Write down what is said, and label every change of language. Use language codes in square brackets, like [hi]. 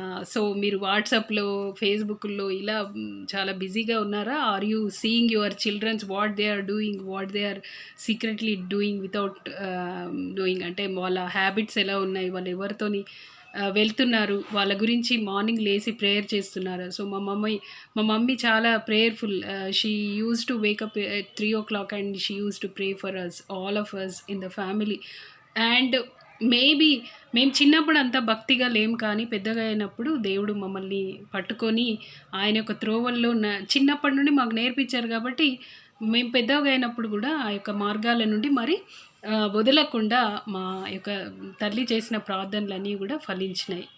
[te] So మీరు వాట్సాప్లో, ఫేస్బుక్లో ఇలా చాలా బిజీగా ఉన్నారా? [en] Are you seeing your childrens what they are doing, what they are secretly doing without doing? [te] అంటే వాళ్ళ హ్యాబిట్స్ ఎలా ఉన్నాయి, వాళ్ళు ఎవరితోని వెళ్తున్నారు, వాళ్ళ గురించి మార్నింగ్ లేచి ప్రేయర్ చేస్తున్నారు. సో మా మమ్మీ చాలా prayerful. [en] She use to wake up at 3 o'clock and she used to pray for us, all of us in the family. [te] And maybe మేము చిన్నప్పుడు అంత భక్తిగా లేము, కానీ పెద్దగా అయినప్పుడు దేవుడు మమ్మల్ని పట్టుకొని ఆయన యొక్క త్రోవల్లో చిన్నప్పటి నుండి మాకు నేర్పించారు. కాబట్టి మేము పెద్దగా అయినప్పుడు కూడా ఆ యొక్క మార్గాల నుండి మరి వదలకుండా మా యొక్క తల్లి చేసిన ప్రార్థనలన్నీ కూడా ఫలించినాయి.